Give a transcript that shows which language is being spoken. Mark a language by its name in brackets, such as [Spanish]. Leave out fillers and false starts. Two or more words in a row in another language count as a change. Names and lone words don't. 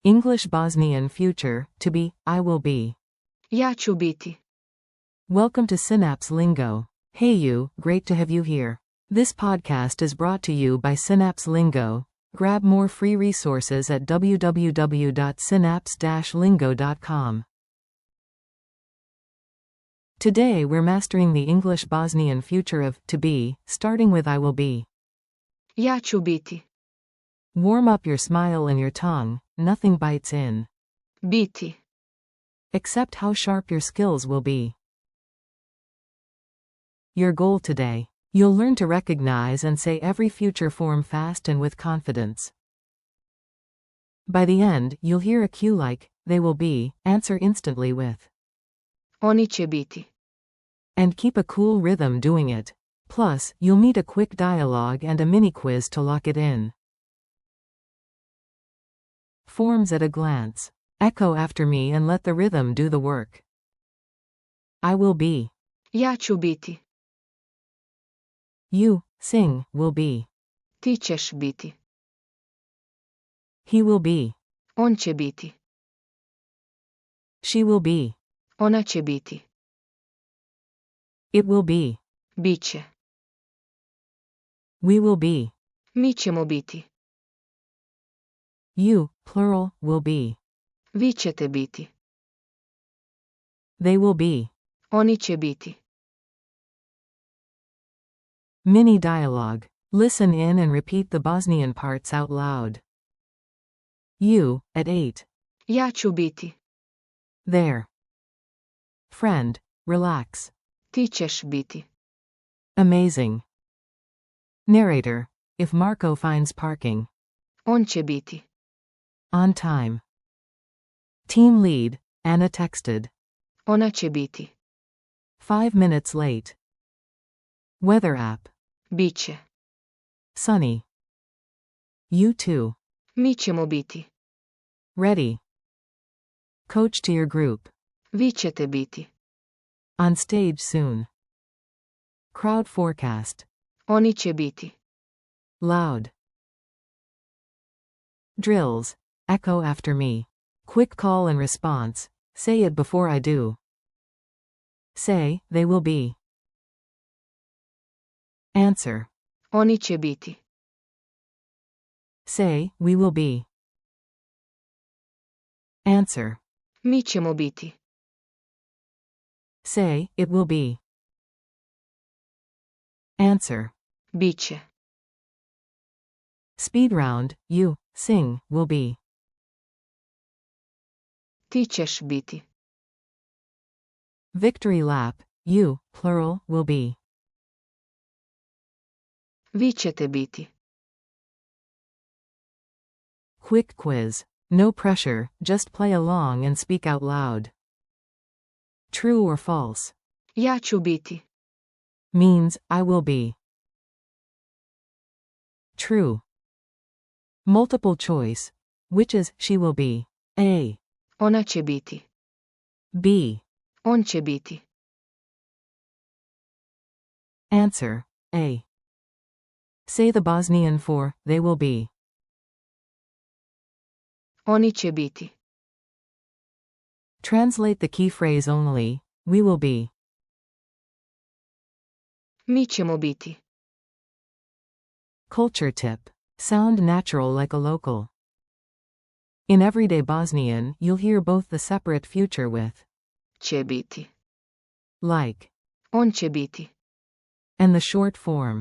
[English] English-Bosnian future, to be, I will be. [Bosnian] Ja ću biti. [English] Welcome to Synapse Lingo. Hey you, great to have you here. This podcast is brought to you by Synapse Lingo. Grab more free resources at www.synapse-lingo.com. Today we're mastering the English-Bosnian future of to be, starting with I will be. [Bosnian] Ja ću biti. [English] Warm up your smile and your tongue, nothing bites in. Biti. Accept how sharp your skills will be. Your goal today. You'll learn to recognize and say every future form fast and with confidence. By the end, you'll hear a cue like, they will be, answer instantly with. [Bosnian] Oni će biti. [English] And keep a cool rhythm doing it. Plus, you'll need a quick dialogue and a mini quiz to lock it in. Forms at a glance. Echo after me and let the rhythm do the work. I will be. [Bosnian] Ja ću biti. [English] You, sing, will be. [Bosnian] Ti ćeš biti. [English] He will be. [Bosnian] On će biti. [English] She will be. [Bosnian] Ona će biti. [English] It will be. Biće. We will be. [Bosnian] Mi ćemo biti. [English] You, plural, will be. [Bosnian] Vi ćete biti. [English] They will be. [Bosnian] Oni će biti. [English] Mini dialogue. Listen in and repeat the Bosnian parts out loud. You, at 8. [Bosnian] Ja ću biti. [English] There. Friend, relax. [Bosnian] Ti ćeš biti. [English] Amazing. Narrator, if Marco finds parking. [Bosnian] On će biti. [English] On time. Team lead, Anna texted. [Bosnian] Ona će biti. [English] 5 minutes late. Weather app. Biće. Sunny. You too. [Bosnian] Mi ćemo biti. [English] Ready. Coach to your group. [Bosnian] Vi ćete biti. [English] On stage soon. Crowd forecast. [Bosnian] Oni će biti. [English] Loud. Drills. Echo after me. Quick call and response. Say it before I do. Say, they will be. Answer. [Bosnian] Oni će biti. [English] Say, we will be. Answer. [Bosnian] Mi ćemo biti. [English] Say, it will be. Answer. Biće. Speed round, you, sing, will be. [Bosnian] Ti ćeš biti. [English] Victory lap, you, plural, will be. [Bosnian] Vi ćete biti. [English] Quick quiz. No pressure, just play along and speak out loud. True or false? [Bosnian] Ja ću biti. [English] Means, I will be. True. Multiple choice. Which is, she will be. A. [Bosnian] Ona će biti. [English] B. [Bosnian] On će biti. [English] Answer. A. Say the Bosnian for, they will be. [Bosnian] Oni će biti. [English] Translate the key phrase only, we will be. [Bosnian] Mi ćemo biti. [English] Culture tip. Sound natural like a local. In everyday Bosnian, you'll hear both the separate future with [Bosnian] Će biti. [English] like [Bosnian] On će biti. [English] and the short form